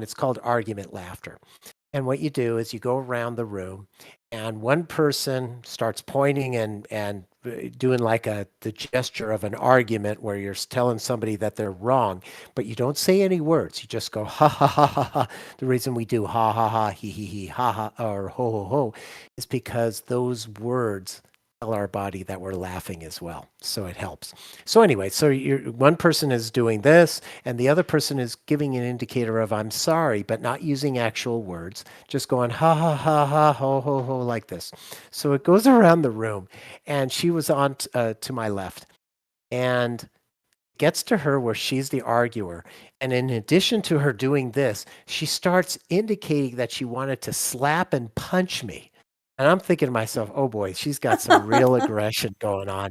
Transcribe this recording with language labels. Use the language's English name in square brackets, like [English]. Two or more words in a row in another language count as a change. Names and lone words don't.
[English] It's called argument laughter. And what you do is you go around the room and one person starts pointing and doing like the gesture of an argument where you're telling somebody that they're wrong, but you don't say any words. You just go, ha, ha, ha, ha, ha. The reason we do ha, ha, ha, he, ha, ha, or ho, ho, ho, is because those words tell our body that we're laughing as well. So it helps. So anyway, so one person is doing this and the other person is giving an indicator of I'm sorry, but not using actual words, just going ha ha ha ha ho ho ho like this. So it goes around the room and she was on to my left and gets to her where she's the arguer. And in addition to her doing this, she starts indicating that she wanted to slap and punch me. And I'm thinking to myself, oh boy, she's got some real aggression going on.